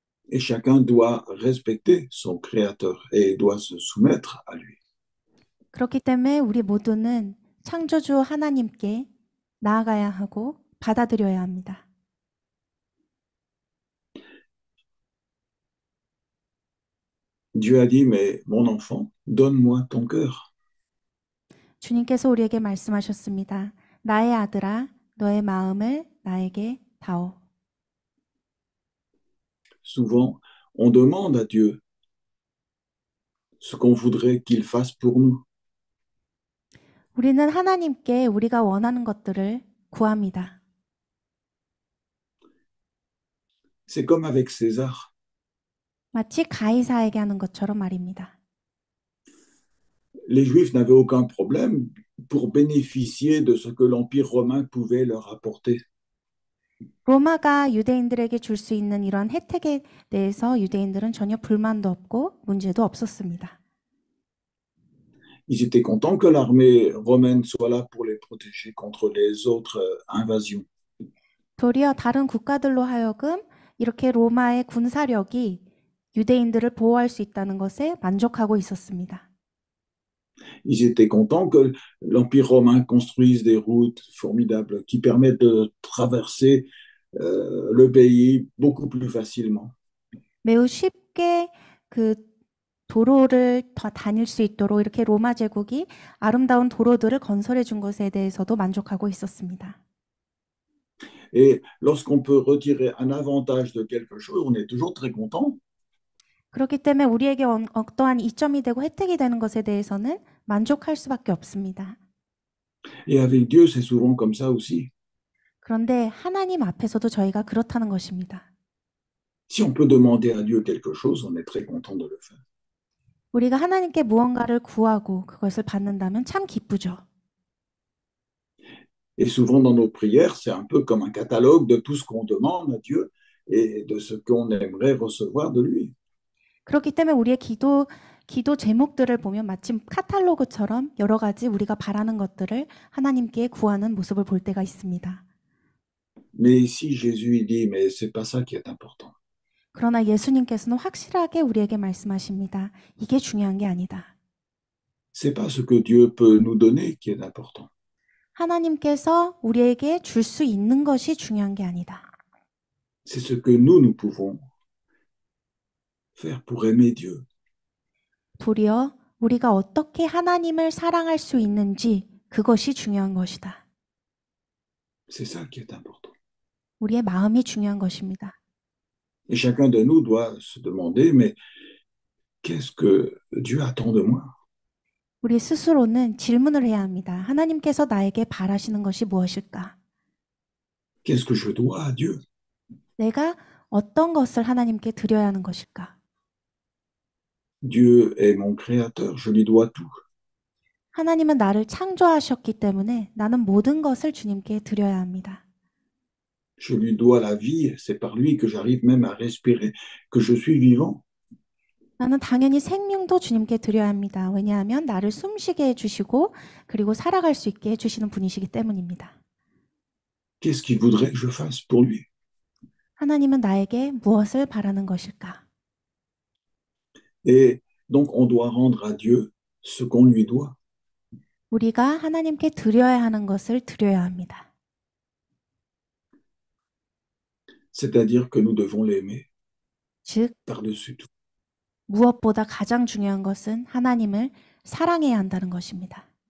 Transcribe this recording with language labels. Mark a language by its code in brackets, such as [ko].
[fr] Et chacun doit respecter son créateur et doit se soumettre à lui. [ko] 그렇기 때문에 우리 모두는 창조주 하나님께 나아가야 하고 받아들여야 합니다. [fr] Dieu a dit, mais mon enfant, donne-moi ton cœur. [ko] 주님께서 우리에게 말씀하셨습니다. 나의 아들아, 너의 마음을 나에게 다오. [fr] Souvent, on demande à Dieu ce qu'on voudrait qu'il fasse pour nous. [ko] 우리는 하나님께 우리가 원하는 것들을 구합니다. [fr] C'est comme avec César. [ko] 마치 가이사에게 하는 것처럼 말입니다. [fr] Les Juifs n'avaient aucun problème pour bénéficier de ce que l'Empire romain pouvait leur apporter. [ko] 로마가 유대인들에게 줄 수 있는 이런 혜택에 대해서 유대인들은 전혀 불만도 없고 문제도 없었습니다. [fr] Ils étaient contents que l'armée romaine soit là pour les protéger contre les autres invasions. [ko] 도리어 다른 국가들로 하여금 이렇게 로마의 군사력이 유대인들을 보호할 수 있다는 것에 만족하고 있었습니다. [fr] Ils étaient contents que l'Empire romain construise des routes formidables qui permettent de traverser le pays beaucoup plus facilement. [ko] 매우 쉽게 그 도로를 다닐 수 있도록 이렇게 로마 제국이 아름다운 도로들을 건설해 준 것에 대해서도 만족하고 있었습니다. [fr] Et lorsqu'on peut retirer un avantage de quelque chose, on est toujours très content. [ko] 그렇기 때문에 우리에게 어떠한 이점이 되고 혜택이 되는 것에 대해서는 만족할 수밖에 없습니다. [fr] Et avec Dieu, c'est souvent comme ça aussi. [ko] 그런데 하나님 앞에서도 저희가 그렇다는 것입니다. [fr] Si on peut demander à Dieu quelque chose, on est très content de le faire. [ko] 우리가 하나님께 무언가를 구하고 그것을 받는다면 참 기쁘죠. [fr] Et souvent dans nos prières, c'est un peu comme un catalogue de tout ce qu'on demande à Dieu et de ce qu'on aimerait recevoir de lui. [ko] 그렇기 때문에 우리의 기도 제목들을 보면 마치 카탈로그처럼 여러 가지 우리가 바라는 것들을 하나님께 구하는 모습을 볼 때가 있습니다. [fr] Mais ici, Jésus il dit, mais c'est pas ça qui est important. [ko] 그러나 예수님께서는 확실하게 우리에게 말씀하십니다. 이게 중요한 게 아니다. [fr] C'est pas ce que Dieu peut nous donner qui est important. [ko] 하나님께서 우리에게 줄 수 있는 것이 중요한 게 아니다. [fr] C'est ce que nous pouvons faire pour aimer Dieu. [ko] 도리어 우리가 어떻게 하나님을 사랑할 수 있는지 그것이 중요한 것이다. [fr] C'est ça qui est important. [ko] 우리의 마음이 중요한 것입니다. [fr] Et chacun de nous doit se demander, mais qu'est-ce que Dieu attend de moi? [ko] 우리 스스로는 질문을 해야 합니다. 하나님께서 나에게 바라시는 것이 무엇일까? [fr] Qu'est-ce que je dois à Dieu? [ko] 내가 어떤 것을 하나님께 드려야 하는 것일까? [fr] Dieu est mon créateur, je lui dois tout. [ko] 하나님은 나를 창조하셨기 때문에 나는 모든 것을 주님께 드려야 합니다. [fr] Je lui dois la vie, c'est par lui que j'arrive même à respirer, que je suis vivant. [ko] 나는 당연히 생명도 주님께 드려야 합니다. 왜냐하면 나를 숨쉬게 해주시고 그리고 살아갈 수 있게 해주시는 분이시기 때문입니다. [fr] Qu'est-ce qu'il voudrait que je fasse pour lui? [ko] 하나님은 나에게 무엇을 바라는 것일까? [fr] Et donc on doit rendre à Dieu ce qu'on lui doit. [ko] 우리가 하나님께 드려야 하는 것을 드려야 합니다. [fr] C'est-à-dire que nous devons l'aimer [ko] 즉 [fr] par-dessus tout. [ko] 무엇보다 가장 중요한 것은 하나님을 사랑해야 한다는 것입니다.